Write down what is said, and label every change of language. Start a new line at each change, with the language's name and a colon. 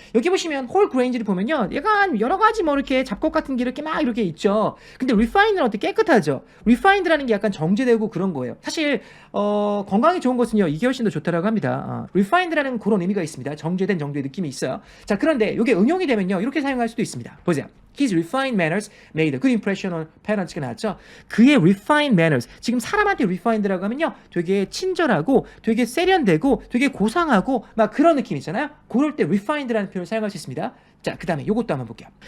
Korean: 여기 보시면 whole grain을 보면요. 약간 여러 가지 뭐 이렇게 잡곡 같은 게 이렇게 막 이렇게 있죠. 근데 refined는 어때? 깨끗하죠? refined라는 게 약간 정제되고 그런 거예요. 사실 건강에 좋은 것은요. 이게 훨씬 더 좋다라고 합니다. refined라는 그런 의미가 있습니다. 정제된 정도의 느낌이 있어요. 자, 그런데 이게 응용이 되면요. 이렇게 사용할 수도 있습니다. 보세요.
English: His refined manners made a good impression on parents가 나왔죠. 그의 refined manners.
Korean: 지금 사람한테 refined라고 하면요. 되게 친절하고 되게 세련되고 되게 고상하고 막 그런 느낌 있잖아요. 그럴 때 refined라는 표현을 사용할 수 있습니다. 자, 그 다음에 요것도 한번 볼게요.